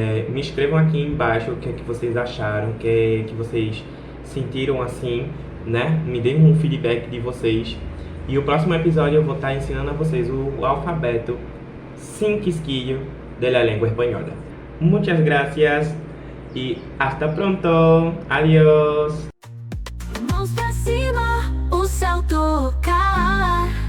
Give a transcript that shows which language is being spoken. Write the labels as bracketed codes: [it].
[pt] Me escrevam aqui embaixo o que é que vocês acharam, o que é que vocês sentiram assim, né? Me deem um feedback de vocês. E o próximo episódio eu vou estar ensinando a vocês o alfabeto [es] sin quisquillo de la lengua española. Muchas gracias y hasta pronto. Adiós. [pt] Mãos pra cima, o céu tocar.